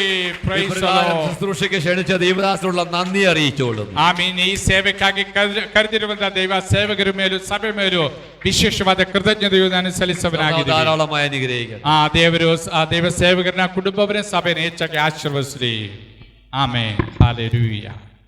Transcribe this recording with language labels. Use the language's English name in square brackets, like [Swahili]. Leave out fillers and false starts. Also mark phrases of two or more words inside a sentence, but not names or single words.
[English] Praise the Lord. [Malayalam] ശുശ്രൂഷയ്ക്ക് ക്ഷണിച്ച ദൈവദാസനുള്ള നന്ദി അറിയിച്ചോളും. [Kannada] ಆಮೀನ್. ಈ ಸೇವೆಗಾಗಿ ಕರೆದಿರುವಂತಹ ದೈವ ಸೇವಕರ ಮೇಲೂ ಸಭೆ ಮೇಲೂ ವಿಶೇಷವಾದ ಕೃತಜ್ಞತೆಯು ನಾನು ಸಲ್ಲಿಸವನಾಗಿದ್ದೇನೆ. [Malayalam] ധാരാളമായി അനുഗ്രഹിക്കണം. [Kannada] ಆ ದೇವರು ಆ ದೈವ ಸೇವಕರನ್ನ ಕುಟುಂಬವರನ್ನ ಸಭೆಯನ್ನು ಹೆಚ್ಚಾಗಿ ಆಶೀರ್ವದಿಸಲಿ. ಆಮೆನ್. ಹಲ್ಲೆಲೂಯಾ.